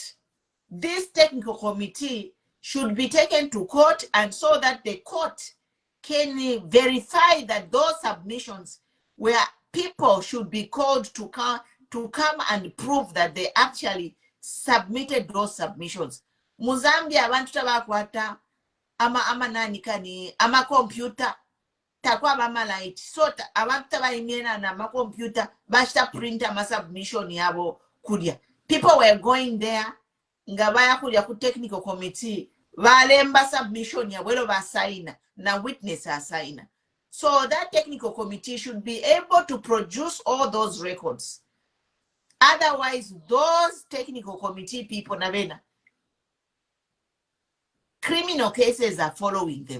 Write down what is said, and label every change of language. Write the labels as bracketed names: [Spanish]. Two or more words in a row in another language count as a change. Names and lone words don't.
[English] This technical committee should be taken to court, and so that the court can verify that those submissions where people should be called to come and prove that they actually submitted those submissions. [Bemba] mu Zambia abantu tabakwata ama nani kani ama computer takwa ama light so abantu tabayimena na ama computer bashita print ama submission yabo kulya. [English] People were going there [Bemba] ngabaya kulya ku [English] technical committee [Bemba] balemba submission yabo lo basaina na witness asaina. [English] So that technical committee should be able to produce all those records. Otherwise, those technical committee people, Navena, criminal cases are following them.